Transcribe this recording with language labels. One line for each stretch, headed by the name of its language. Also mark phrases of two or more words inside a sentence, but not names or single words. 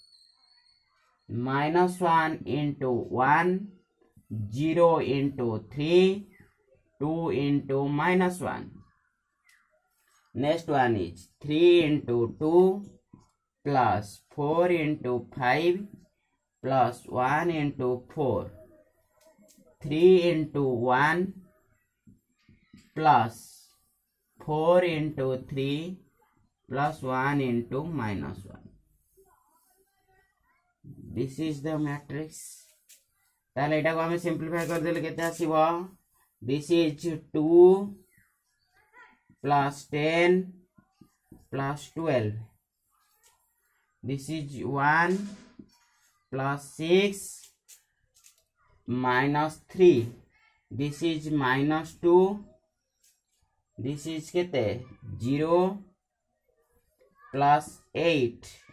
English: -1 into 1 0 into 3 2 into -1 next one is 3 into 2 plus 4 into 5 plus 1 into 4 3 into 1 plus 4 into 3 plus 1 into -1 this is the matrix
Odia: ତାହାଲେ ଏଟାକୁ ହମ ସିମ୍ପ୍ଲିଫାଇ କର ଦେଲେ କେତେ ଆସିବ
English: this is 2 plus 10 plus 12 this is 1 plus 6 minus 3 this is -2 this is केते 0 plus 8